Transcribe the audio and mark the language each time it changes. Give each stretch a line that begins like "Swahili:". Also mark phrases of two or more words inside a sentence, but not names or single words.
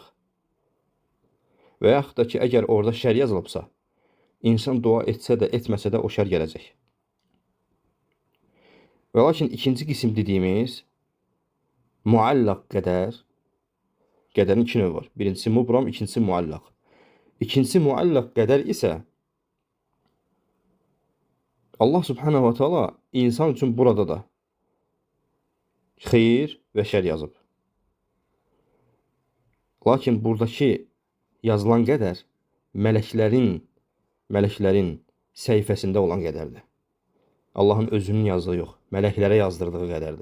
Azerbaijani: Və yaxud da ki, əgər orada şər yazılıbsa, insan dua etsə də, etməsə də o şər gələcək. Və lakin ikinci qisim dediyimiz muallaq qədər, qədərin iki növü var. Birincisi mubram, ikincisi muallaq. İkincisi muallaq qədər isə
Arabic: الله سبحانه وتعالى
Azerbaijani: insan üçün burada da xeyir və şər yazıb. Lakin buradakı yazılan qədər mələklərin səhifəsində olan qədərdir. Allahın özünün yazdığı yox, mələklərə yazdırdığı qədərdir.